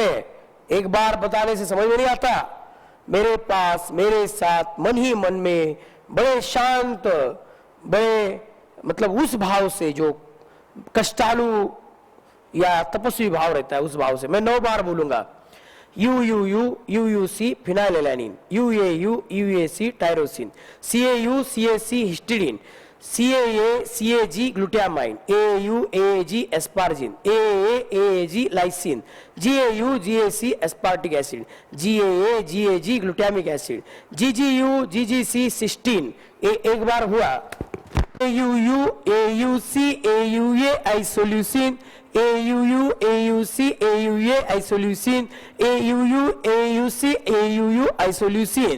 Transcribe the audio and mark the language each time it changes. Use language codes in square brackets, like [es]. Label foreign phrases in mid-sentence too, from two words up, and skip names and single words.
[hi] एक बार बताने से समझ में नहीं आता। मेरे पास, मेरे साथ मन ही मन में बड़े शांत, बड़े मतलब उस भाव से, जो कष्टालु या तपस्वी भाव रहता है, उस भाव से मैं 9 बार बोलूंगा। [en] UUC phenylalanine, UAC tyrosine, CAC histidine, CAG glutamine, AAG asparagine, AAG lysine, GAC aspartic acid, GAG glutamic acid, GGC cysteine. [hi] एक बार हुआ, [en] AUC AUA isoleucine, AUC AUA isoleucine, AUC AUU isoleucine.